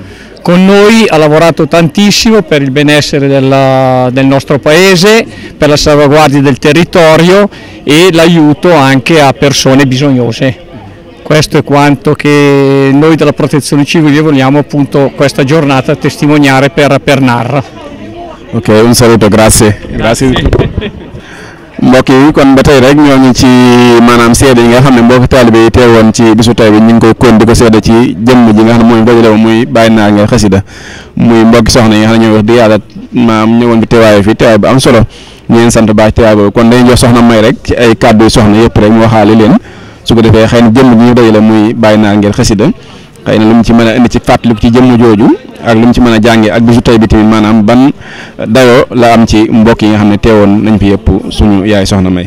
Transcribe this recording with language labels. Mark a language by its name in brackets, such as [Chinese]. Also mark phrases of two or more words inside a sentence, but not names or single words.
[Italian] Con noi ha lavorato tantissimo per il benessere del nostro paese, per la salvaguardia del territorio e l'aiuto anche a persone bisognose. Questo è quanto che noi della Protezione Civile vogliamo appunto questa giornata testimoniare per Naar. Ok, un saluto, grazie. [Wolof] mbokk yi kon ba tey rek ñoo ngi ci maanaam seede yi nga xam ne mbokk taalibe yi teewoon ci bisu tey bi ñu ngi koy kon di ko seede ci jëmm ji nga xam ne mooy dajale muy Baye Naar Ngir Xasida muy mbokki soxna yi nga xam ne ñoo wax di yàlla maam ñëwoon bi teewaay fi teewaay bu am solo ñu leen sant baax teewaay boobu kon dañuy jox soxna May rek ci ay kàddu yu soxna yëpp rek mu waxaale leen su ko defee xëy na jëmm ji ñu dajale muy Baye Naar Ngir Xasida xëy na lu mu ci mën a indi ci fàttaliku ci jëmm jooju ak lu mu ci mën a jàngee ak bisu tey bi tamit maanaam ban dayoo la am ci mbokk yi nga xam ne teewoon nañ fi yëpp suñu yaay soxna May.